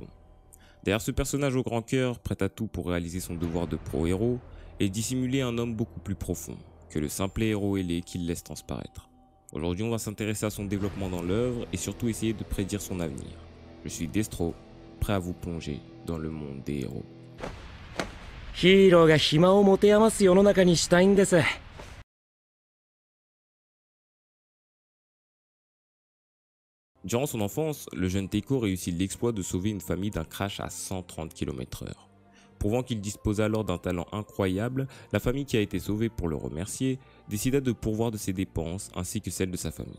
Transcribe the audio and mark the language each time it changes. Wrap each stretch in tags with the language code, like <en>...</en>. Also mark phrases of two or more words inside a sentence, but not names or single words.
<fr>Derrière ce personnage au grand cœur, prêt à tout pour réaliser son devoir de pro-héros, est dissimulé un homme beaucoup plus profond que le simple héros ailé qu'il laisse transparaître. Aujourd'hui, on va s'intéresser à son développement dans l'œuvre et surtout essayer de prédire son avenir. Je suis Destro, prêt à vous plonger dans le monde des héros.</fr> <ja>ヒーローが暇を持て余す世の中にしたいんです。</ja> <fr>Durant son enfance, le jeune Teiko réussit l'exploit de sauver une famille d'un crash à 130 km/h. Prouvant qu'il dispose alors d'un talent incroyable, la famille qui a été sauvée pour le remercier décida de pourvoir de ses dépenses ainsi que celles de sa famille.</fr>